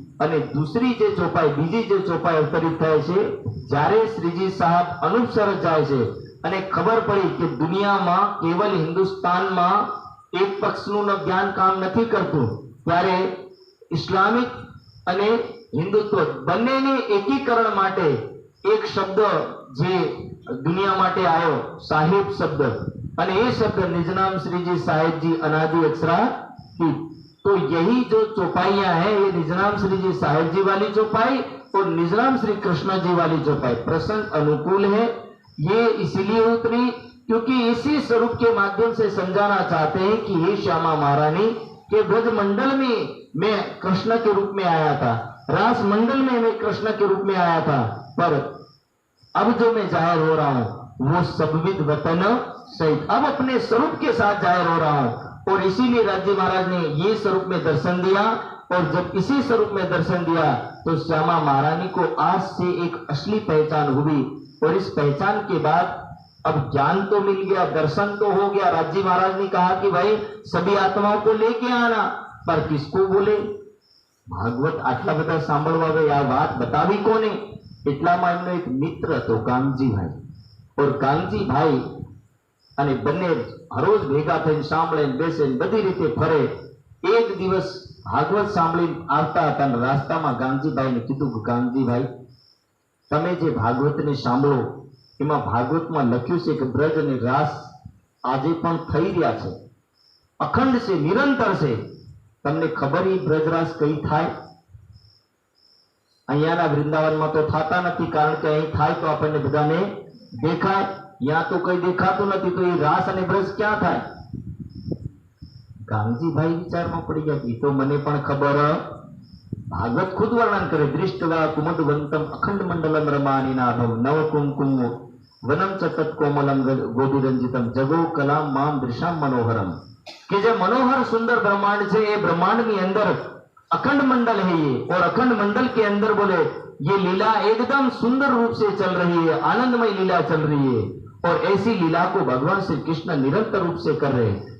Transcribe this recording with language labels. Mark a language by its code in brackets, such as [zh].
[gu] અને દૂસરી જે ચોપાઈ, બીજી જે ચોપાઈ અવતરિત થાય છે જ્યારે શ્રીજી સાહેબ અનુપસર જાય છે અને ખબર પડી કે દુનિયામાં કેવલ હિન્દુસ્તાનમાં એક પક્ષનું જ્ઞાન કામ નથી કરતું, ત્યારે ઇસ્લામિક અને હિન્દુત્વ બંનેને એકીકરણ માટે એક શબ્દ જે દુનિયા માટે આવ્યો, સાહિબ શબ્દ, અને એ શબ્દ [hi] निजनाम श्री जी साहिब जी अनादि अक्षरा की। तो यही जो चौपाइयां हैं ये निजनाम श्री जी साहिब जी वाली चौपाई और निजनाम श्री कृष्ण जी वाली चौपाई प्रसंग अनुकूल है। ये इसलिए उतरी क्योंकि इसी स्वरूप के माध्यम से समझाना चाहते हैं कि हे श्यामा महारानी के ब्रज मंडल में मैं कृष्ण के रूप में आया था, रास मंडल में मैं कृष्ण के रूप में आया था, पर अब जो मैं जाहिर हो रहा हूं वो सबविद वतन सहित अब अपने स्वरूप के साथ जाहिर हो रहा हूं। और इसीलिए राज्य महाराज ने ये स्वरूप में दर्शन दिया, और जब इसी स्वरूप में दर्शन दिया तो श्यामा महारानी को आज से एक असली पहचान हुई। और इस पहचान के बाद अब ज्ञान तो मिल गया, दर्शन तो हो गया। राज्य महाराज ने कहा कि भाई सभी आत्माओं को लेके आना, पर किसको बोले? [gu] भागवत आटला બધા સાંભળવા આવે આ વાત બતાવી કોને? એટલામાં એમનો એક મિત્ર હતો કાંગજી ભાઈ, और કાંગજી ભાઈ અને બંને હરોજ ભેગા થઈને સાંભળે બેસે બધી રીતે ફરે। એક દિવસ ભાગવત સાંભળી આવતા હતા અને રાસ્તામાં ગાંગજીભાઈને કીધું કે ગાંગજીભાઈ તમે જે ભાગવતને સાંભળો એમાં ભાગવતમાં લખ્યું છે કે બ્રજ અને રાસ આજે પણ થઈ રહ્યા છે, અખંડ છે, નિરંતર છે। તમને ખબર એ બ્રજરાસ કઈ થાય? અહીંયાના વૃંદાવનમાં તો થતા નથી, કારણ કે અહીં થાય તો આપણને બધાને દેખાય, यहाँ तो कई देखाતું નથી, [hi] तो ये रास [gu] અને બ્રજ ક્યાં થાય? ગાંગજીભાઈ વિચારમાં પડી ગયા કે તો મને પણ ખબર। ભાગવત ખુદ વર્ણન કરે [sa] દૃષ્ટવા કુમુદવંતમ અખંડ મંડલમ રમાનિનાથમ નવ કુમકુમ વનમ ચતત કોમલમ ગોપીરંજિતમ જગો કલામ મામ દૃશામ મનોહરમ, [gu] કે જે [hi] मनोहर सुंदर ब्रह्मांड છે એ ब्रह्मांड ની અંદર अखंड मंडल है ये, और अखंड मंडल के अंदर बोले ये लीला एकदम सुंदर रूप से चल रही है, आनंदमय लीला चल रही है, और ऐसी लीला को भगवान श्री कृष्ण निरंतर रूप से कर रहे हैं।